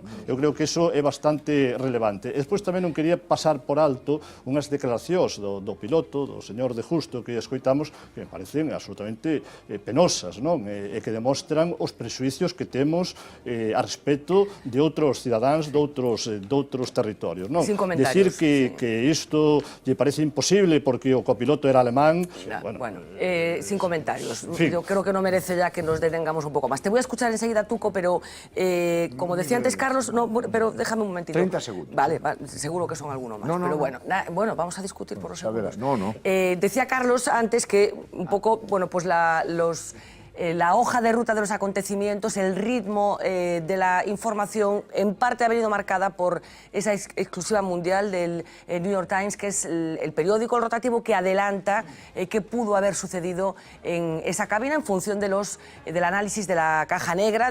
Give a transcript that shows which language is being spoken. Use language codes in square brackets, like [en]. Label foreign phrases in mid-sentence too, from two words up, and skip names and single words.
[gl] Eu creo que iso é bastante relevante. E despois tamén non quería pasar por alto unhas declaracións do piloto, do señor de Justo, que escoitamos, que me parecen absolutamente penosas, non? E que demostran os prexuicios que temos a respecto de outros cidadáns de outros territorios, non? [es] Sin comentarios. [gl] Decir que isto lle parece imposible porque o copiloto era alemán... [es] Bueno, sin comentarios. Yo creo que no merece ya que nos detengamos un poco más. Te voy a escuchar enseguida, Tuco, pero como decía antes Carlos, no, pero déjame un momentito. 30 segundos. Vale, seguro que son alguno más. Pero bueno, vamos a discutir por los segundos. Decía Carlos antes que un poco, bueno, pues la hoja de ruta de los acontecimientos, el ritmo de la información, en parte ha venido marcada por esa exclusiva mundial del New York Times, que es el periódico, el rotativo, que adelanta qué pudo haber sucedido en esa cabina en función del análisis de la caja negra.